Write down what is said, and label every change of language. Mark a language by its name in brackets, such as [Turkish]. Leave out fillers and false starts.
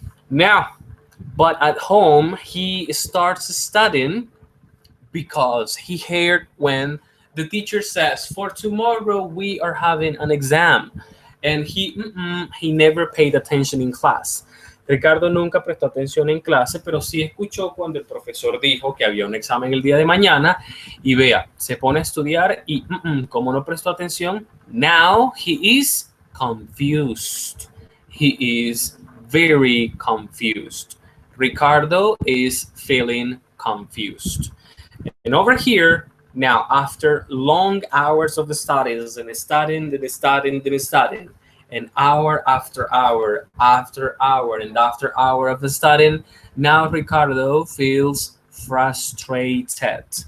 [English] Now, but at home he starts studying because he heard when the teacher says, "For tomorrow we are having an exam." And he never paid attention in class. [Spanish] Ricardo nunca prestó atención en clase, pero sí escuchó cuando el profesor dijo que había un examen el día de mañana. Y vea, se pone a estudiar y como no prestó atención, [English] now he is confused. He is very confused. Ricardo is feeling confused. And over here, now, after long hours of the studies and studying, and hour after hour, after hour, and after hour of the studying, now Ricardo feels frustrated.